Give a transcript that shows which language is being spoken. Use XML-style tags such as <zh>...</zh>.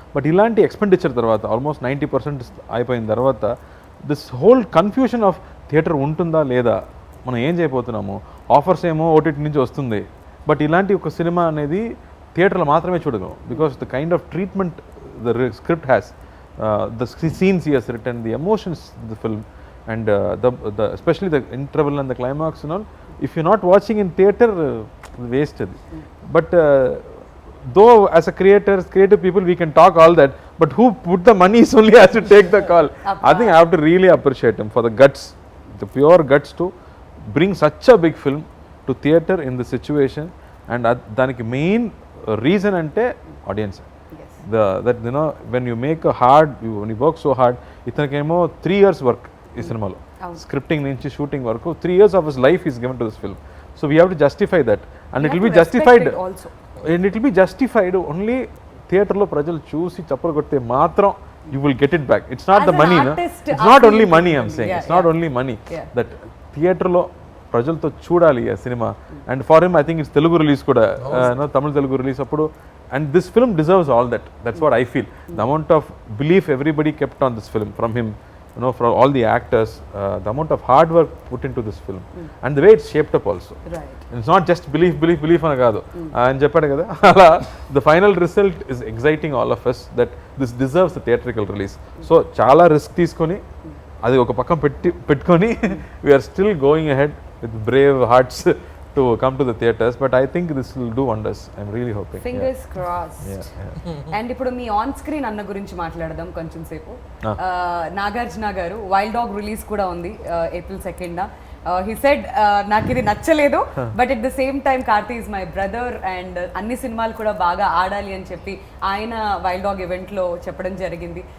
<te>But ఇలాంటి expenditure తర్వాత almost 90% అయిపోయిన తర్వాత</te> <en>this whole confusion of theatre</en> <te>ఉంటుందా లేదా, మనం ఏం చేయబోతున్నాము, ఆఫర్స్ ఏమో ఓటీటీ నుంచి వస్తుంది, బట్ ఇలాంటి ఒక సినిమా అనేది థియేటర్లో మాత్రమే చూడగలం.</te> <en>Because the kind of treatment the script has, the scenes he has written, the emotions the film, and especially the interval and the climax and all, if you're not watching in theater, waste it. But though as a creative people we can talk all that, but who put the money is only has to take the call. I think I have to really appreciate him for the guts, the pure guts to bring such a big film to theater in the situation.</en> <te>And daniki main reason ante audience.</te> <en>That you know, when you make a hard, when you work so hard, ithanakemo 3 years work</en> <te>ఈ సినిమాలో, scripting నుంచి shooting వరకు</te> <en>3 years of his life is given to this film. So we have to justify that, and it will be justified, and it will be justified only</en> <te>థియేటర్లో ప్రజలు చూసి చప్పలు కొడితే మాత్రం</te> <en>you will get it back. It's not the money, no? It's not only money, I'm saying. It's not only money.</en> <te>That థియేటర్లో ప్రజలతో చూడాలి ఆ cinema.</te> <en>and for him I think it's</en> <te>Telugu release కూడా, తమిళ తెలుగు రిలీజ్ అప్పుడు.</te> <en>And this film deserves all that. That's what I feel. The amount of belief everybody kept on this film from him, you know, from all the actors, the amount of hard work put into this film, and the way it's shaped up also. Right. And it's not just belief</en> <te>ana kaadu ani cheppadu kada.</te> <en>Ala the final result is exciting all of us that this deserves a theatrical release. So</en> <te>chaala risk teeskoni adi oka pakkam pettukoni</te> <en>we are still going ahead with brave hearts to come to the theaters, but I think this will do wonders. I'm really hoping. Fingers crossed.</en> <te>And ఇప్పుడు మీ on screen అన్న గురించి మాట్లాడదాం కొంచెం సేపు. నాగార్జున గారు wild dog release కూడా ఉంది April 2nd.</te> <en>he said</en> <te>నాకు ఇది నచ్చలేదు,</te> <en>but at the same time Karthi is my brother and</en> <te>అన్ని సినిమాలు కూడా బాగా ఆడాలి అని చెప్పి ఆయన వైల్డ్ డాగ్ ఈవెంట్లో చెప్పడం జరిగింది.</te>